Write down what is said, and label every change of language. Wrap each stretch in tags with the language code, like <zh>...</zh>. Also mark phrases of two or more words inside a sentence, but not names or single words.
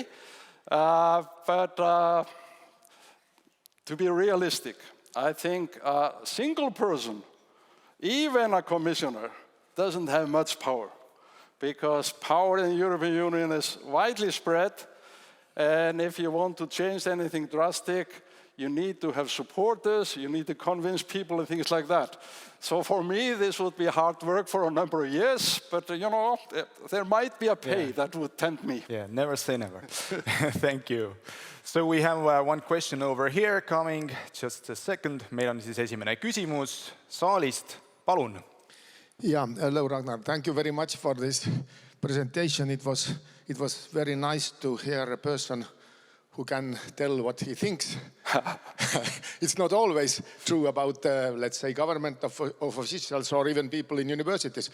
<en>But to be realistic, I think a single person, even a commissioner, doesn't have much power, because power in the European Union is widely spread, and if you want to change anything drastic, you need to have supporters, you need to convince people and things like that. So for me, this would be hard work for a number of years, but you know, there might be a pay that would tempt me. Yeah, never say never. Thank you. So we have one question over here coming, just a second.</en> <et>Meil on siis esimene küsimus saalist, palun.</et> <en>Yeah, hello Ragnar. Thank you very much for this presentation. It was very nice to hear a person who can tell what he thinks. It's not always true about, let's say, government of officials or even people in universities.</en>